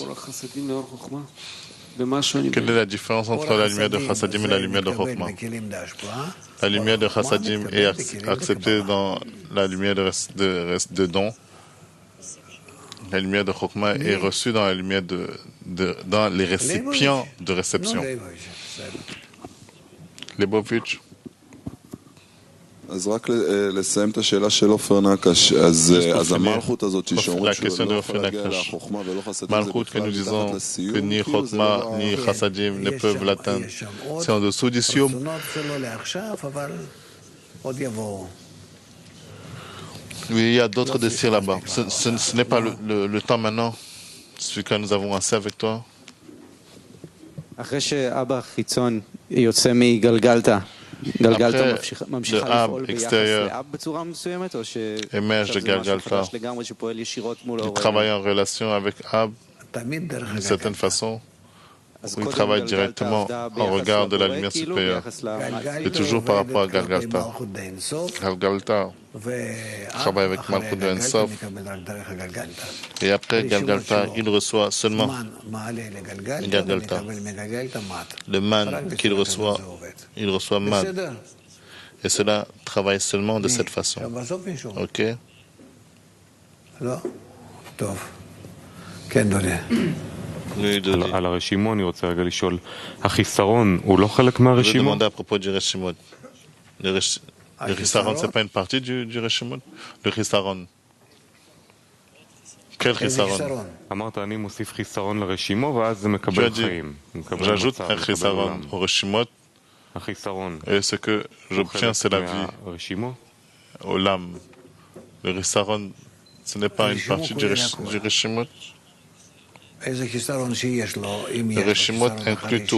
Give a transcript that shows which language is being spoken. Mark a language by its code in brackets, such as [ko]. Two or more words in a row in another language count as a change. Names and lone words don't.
[fr] Quelle est la différence entre la lumière de Chassadim et la lumière de Chokhmah? La lumière de Chassadim est acceptée dans la lumière de don. La lumière de Chokhmah est reçue dans la lumière dans les récipients de réception. Lebovitch. [he] אז רק לסיים את השאלה של עופר נקש, אז המלכות הזאת שאומרים שהוא לא יכול להגיע לחוכמה ולא חסדים, [fr] Malchut que nous disons que ni Chokhmah ni Chassadim ne peuvent l'atteindre, c'est en dessous du Sioum. Oui, il y a d'autres désirs là-bas. Ce n'est pas le temps maintenant, celui que nous avons assez avec toi. [he] אחרי שאבא חיצון יוצא מגלגלתא, גלגלתא ממשיכה לפעול ביחס לאב בצורה מסוימת, או שזה משהו חדש לגמרי שפועל ישירות מול ההורה? [fr] Il travaille en relation avec Ab d'une certaine façon, où il travaille directement en regard de la lumière supérieure. Et toujours par rapport à Galgalta. Galgalta travaille avec Malchut de Ensof. Et après Galgalta, il reçoit seulement Galgalta. Le man qu'il reçoit, il reçoit man. Et cela travaille seulement de cette façon. Ok? [he] על הרשימו אני רוצה רגע לשאול, החיסרון הוא לא חלק מהרשימו? [fr] Je demande à propos du Reshimot. Le Chisaron, ce n'est pas une partie du Reshimot? Le Chisaron. Quel Chisaron? [he] אמרת אני מוסיף חיסרון לרשימו ואז זה מקבל חיים. [fr] J'ajoute un Chisaron au Reshimot. Et ce que j'obtiens, c'est la vie au l'âme. Le Chisaron, ce n'est pas une partie du Reshimot. Le Reshimot inclut tout.